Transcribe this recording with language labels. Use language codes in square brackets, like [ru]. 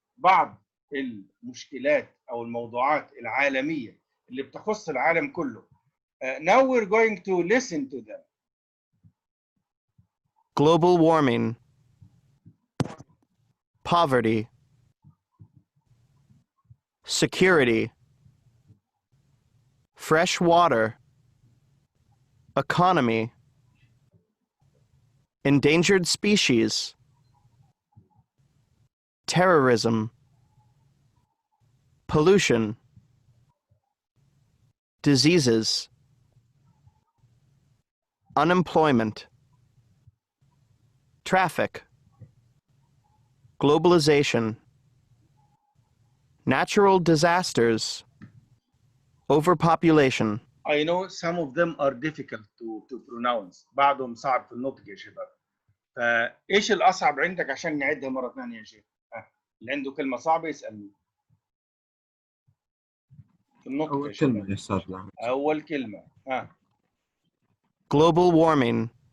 [ar] بعض المشكلات أو الموضوعات العالمية اللي بتخص العالم كله. [en] Now we're going to listen to them. Global warming, poverty, security, fresh water, economy, endangered species, terrorism, pollution, diseases, unemployment, traffic, globalization, natural disasters, overpopulation. I know some of them are difficult to pronounce. [ar] بعضهم صعب في النطق يا شباب. فايش الأصعب عندك عشان نعدها مرة ثانية يا شيخ؟ اللي عنده كلمة صعبة يسألني. في النطق أول كلمة يا أستاذ. أول كلمة. [en] Global warming.